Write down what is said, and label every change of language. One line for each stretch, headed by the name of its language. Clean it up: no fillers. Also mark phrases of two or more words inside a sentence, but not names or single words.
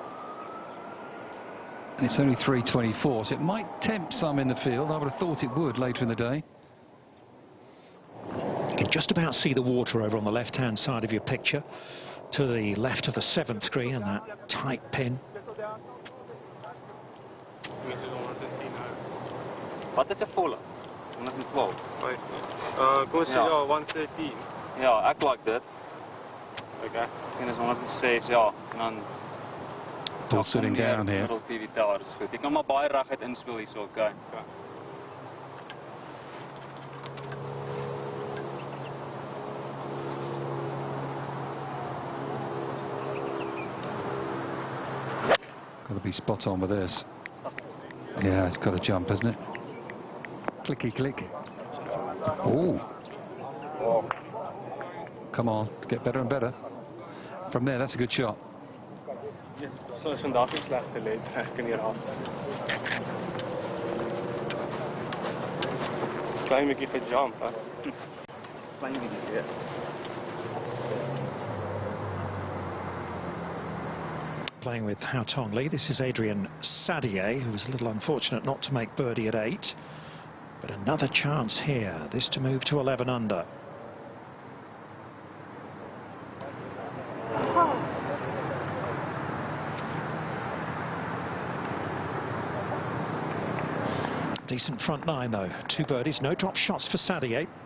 English: And it's only 324, so it might tempt some in the field. I would have thought it would later in the day. You can just about see the water over on the left-hand side of your picture, to the left of the 7th green and that tight pin.
Afrikaans: Wat is 'n volle? 112. Kom sê ja, 113. Ja, ek like dit. Okay. En is 106, ja. En dan
English: Ball sitting down here. Middle PV
Afrikaans: daar is goed. Ek kan maar baie reguit inspel hier so, okay.
English: Got to be spot on with this. Yeah, it's got to jump, hasn't it? Clicky click. Oh. Come on, get better and better. From there, that's a good shot.
Afrikaans: So is vandag nie sleg gelê, ek kan hier af. Klein bietjie gejump, hè. Klein bietjie, ja.
English: Playing with Hao Tong Lee. This is Adrian Sadier, who was a little unfortunate not to make birdie at 8. But another chance here, this to move to 11 under. Decent front 9 though, 2 birdies, no drop shots for Sadier.